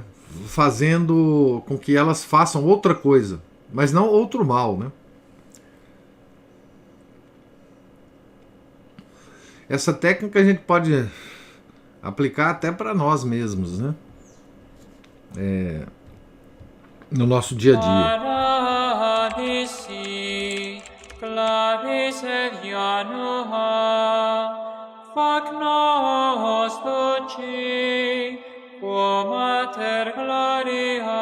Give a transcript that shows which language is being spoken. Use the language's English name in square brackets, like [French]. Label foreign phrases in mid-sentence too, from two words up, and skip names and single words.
[Portuguese] Fazendo com que elas façam outra coisa, mas não outro mal, né? Essa técnica a gente pode aplicar até para nós mesmos, né? No nosso dia a dia. [Latin] Paradisi, clavis evianoha, fac nos duci, quo mater gloriae